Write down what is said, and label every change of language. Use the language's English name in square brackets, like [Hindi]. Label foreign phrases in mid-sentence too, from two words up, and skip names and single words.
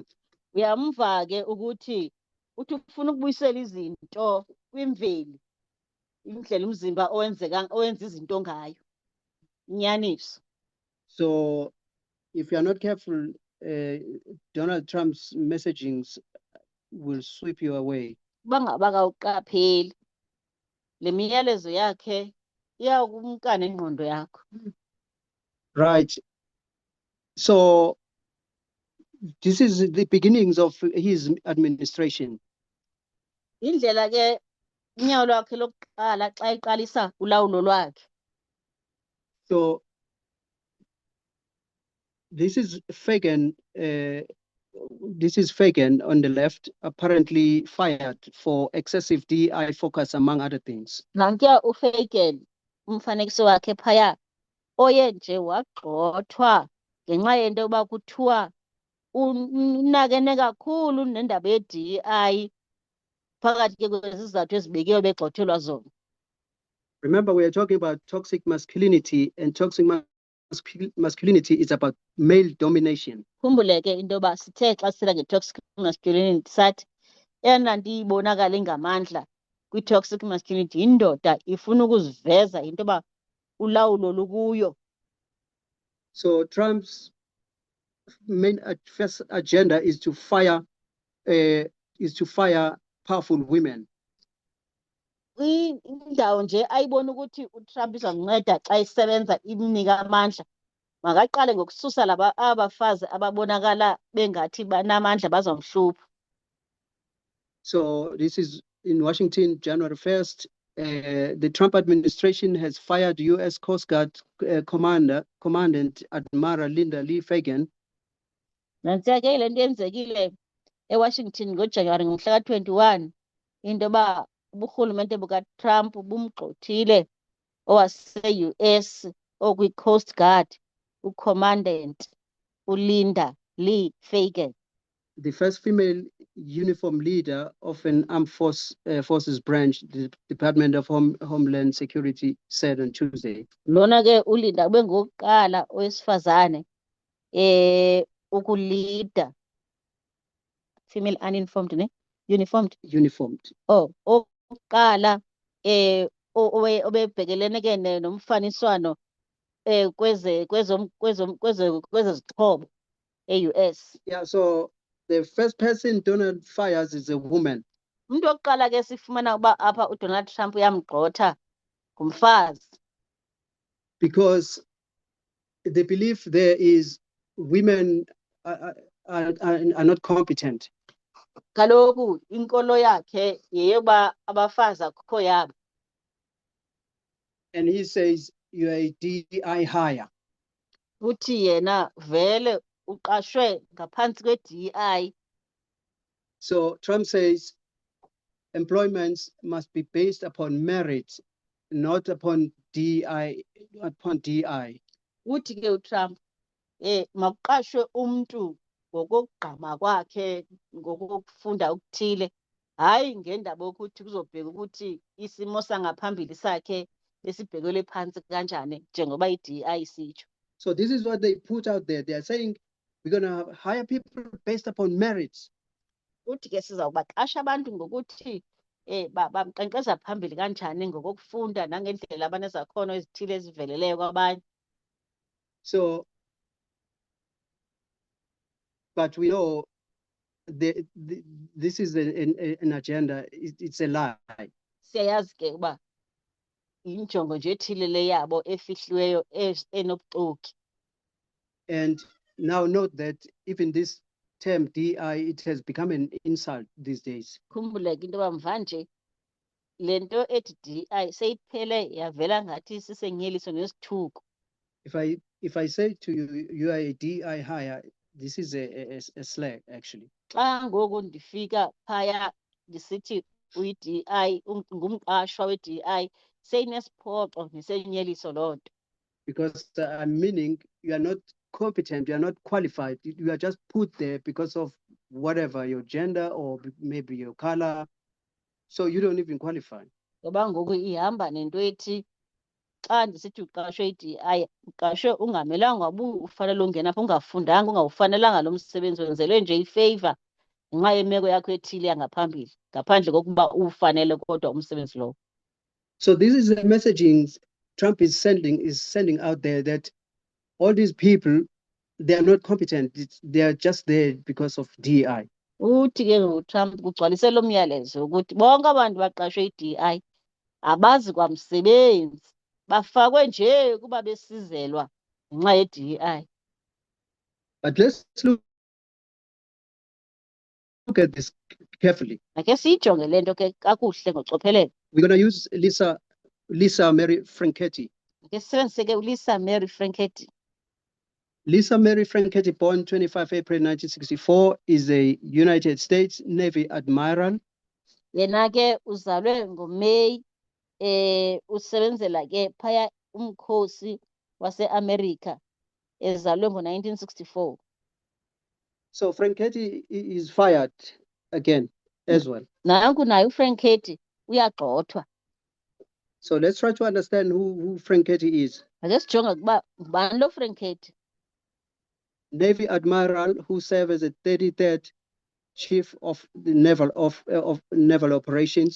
[Xhosa] Uyamva ke ukuthi uthi ufuna ukubuyisela izinto kwimveli indlela umzimba owenza izinto ngayo. Inyaniso. [English] So if you're not careful, Donald Trump's messagings will sweep you away. [Xhosa] Bangaba kawuqapheli le miyalezo yakhe iyawukumka nengqondo yakho. [English] Right. So this is the beginnings of his administration. [Xhosa] Indlela ke unyawo lwakhe lokuqala xa eqalisa ulawulo lwakhe. [English] So this is Fagan this is Fagan on the left, apparently fired for excessive DI focus, among other things. [Xhosa] Nankuya uFagan umfanekiso wakhe phaya oye nje wagxothwa ngenxa yento yoba kuthiwa unakene kakhulu nendaba ye-DI phakathi ke kwezizathu ezibekiweyo begxothelwa zona. [English] Remember, we are talking about toxic masculinity, and toxic masculinity is about male domination. [Xhosa] Khumbule ke into yoba sithe xa sithetha nge- [English] toxic masculinity [Xhosa] sathi eyona nto ibonakala ingamandla kwi- [English] toxic masculinity [Xhosa] yindoda ifuna ukuziveza into yoba ulawulo lukuyo. [English] So Trump's main first agenda is to fire powerful women. [Xhosa] Indawo nje ayibona ukuthi uTrump izamnceda xa isebenza imnika amandla makaqale ngokususa laba abafazi ababonakala bengathi banamandla bazamhlupha. [English] So this is in Washington, January 1st. The Trump administration has fired U.S. Coast Guard Commandant Admiral Linda Lee Fagan. [Xhosa] Nantsiya ke le nto yenzekile eWashington ngoJanuwari ngomhla ka-21 into yoba uburhulumente bukaTrump bumgxothile owase-US okwi-Coast Guard uCommandant uLinda Lee Fagan. [English] The first female uniform leader of an armed forces branch, the Department of Homeland Security said on Tuesday. [Xhosa] Lona ke uLinda ube ngokuqala owesifazane ukulida [English] female uniformed uniformed. [Xhosa] Oh, oqala obebhekelene ke nomfaniswano kwezezixhobo e-US. [English] Yeah, so the first person Donald fires is a woman. [Xhosa] Umuntu oqala ke sifumana uba apha uDonald Trump uyamgxotha ngumfazi. [English] Because the belief there is women are not competent. [Xhosa] Kaloku inkolo yakhe yeyoba abafazi akukho yabo. [English] And he says you are a DI hire. [Zulu] Uthi yena vele uqashwe ngaphansi kwe-DI. [English] So Trump says employments must be based upon merit, not upon DI. [Zulu] Uthi ke uTrump makuqashwe umuntu ngokugqama kwakhe ngokufunda okuthile hayi ngendaba yokuthi kuzobheka ukuthi isimo sangaphambili sakhe besibhekelwe phansi kanjani njengoba i-DI isitsho. [English] So this is what they put out there. They are saying we're going to hire people based upon merits. [Xhosa] Uthi ke sizawubaqasha abantu ngokuthi bamqenkqeza phambili kanjani ngokufunda nangendlela abanezakhono ezithile eziveleleyo kwabanye. [English] So but we know this is an agenda. It's a lie. [Xhosa] Siyayazi ke uba injongo nje ethile le yabo efihliweyo enobuxoki. [English] And now note that even this term DI, it has become an insult these days. [Xhosa] Khumbule ke into yoba mvanje le nto ethi DI seyiphele yavela ngathi sisenyeliso nesithuko. [English] If I say to you, you are a DI hire, this is a slang actually. [Xhosa] Xa ngoku ndifika phaya ndisithi uyi-DI ngumqashwa we-DI seyinesiphoxo nesenyeliso loo nto. [English] Because I'm meaning you are not competent, you are not qualified. You are just put there because of whatever, your gender or maybe your color. So you don't even qualify. [Xhosa] Ngoba ngoku ihamba nento ethi xa ndisithi uqashwe i-DI uqashwe ungamelanga ufanele ungena apha ungafundanga ungawufanelanga lo msebenzi wenzelwe nje ifavor ngenxa yemeko yakho ethile yangaphambili ngaphandle kokuba ufanele kodwa umsebenzi lowo. [English] So this is the messaging Trump is sending out there, that all these people, they are not competent. They are just there because of DI. [Xhosa] Uthi ke ngoTrump kugcwalise lo myalezo ukuthi bonke abantu baqashwe i-DI abazi kwamsebenzi bafakwe nje kuba besizelwa ngenxa ye-DI. [English] But let's look at this carefully. [Xhosa] Ake siyijonge le nto ke kakuhle ngocophelelo. [English] We're going to use Lisa Mary Franchetti. [Xhosa] Ake sisebenzise ke uLisa Mary Franchetti. [English] Lisa Mary Franchetti, born 25 April 1964, is a United States Navy admiral. [Xhosa] Yena ke uzalwe ngoMeyi usebenzela ke phaya umkhosi wase-America ezalwe ngo-1964. [English] So Franchetti is fired again as well. [Xhosa] Nanku naye uFranchetti uyagxothwa. [English] So let's try to understand who Franchetti is. [Xhosa] Ake sijonge ukuba ngubani lo Franchetti. [English] Navy admiral who served as a 33rd chief of the naval operations.